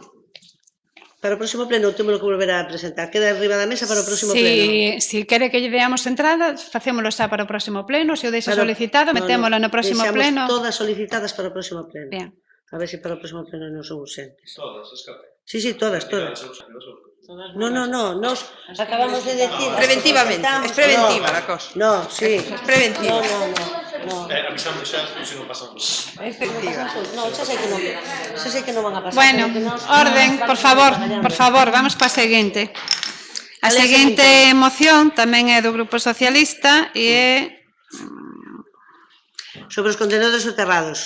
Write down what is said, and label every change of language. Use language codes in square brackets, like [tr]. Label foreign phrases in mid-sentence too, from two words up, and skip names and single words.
[gl] Para o próximo pleno temos que volver a presentar. Queda arriba da mesa para o próximo pleno. Si quere que lle deamos entrada, facémolo xa para o próximo pleno. Se o deixa Para- solicitado, metémolo no próximo Deixamos pleno. todas solicitadas para o próximo pleno. Bien. A ver se para o próximo pleno non son urxentes. Todas, escape. [es] Sí, todas. No, nos acabamos de decir... Preventivamente, es preventiva la cosa. No, sí. Es preventiva. No. [gl] Avisando xa, se non pasamos. No, xa sei que non van a pasar. Bueno, pero que nos- orden, por favor, vamos pa seguinte. A Cal é a seguinte seguinte? moción tamén é do Grupo Socialista e é, Sobre os contenedores soterrados.